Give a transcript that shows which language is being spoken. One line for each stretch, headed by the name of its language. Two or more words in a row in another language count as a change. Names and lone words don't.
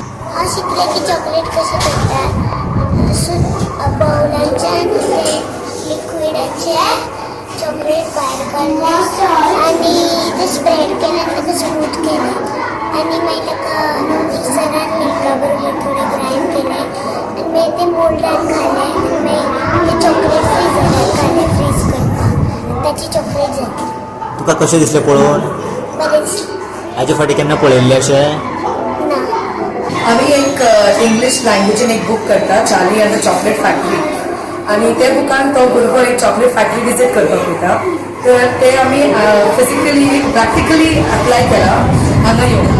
Konkani: हा शिकले की चॉकलेट कसे भेटतात, बाउलांच्या लिक्विडाचे चॉकलेट बाहेर काढलं आणि ते स्प्रेड केलं आणि ते स्मूथ केलं आणि माहिती का मिक्सरान मिल्काबरोबर थोडे ग्राइंड केले आणि मी ते मोल्डान घाले आणि मी ते चॉकलेट फ्रीजरान घाले फ्रीज करता त्याची चॉकलेट जाली. तुका कशें दिसलें पळोवन? बरेच हाचे फाटी केन्ना पळयल्लें अशें? ना. आम्ही एक इंग्लिश लँग्वेजीन एक बुक करता चार्ली अँड द चॉकलेट फॅक्टरी आणि त्या बुकान तो भुरगो एक चॉकलेट फॅक्टरी विजीट करपाक वयता, तर ते आमी
English: physically practically apply
Konkani: केला हांगा येवन.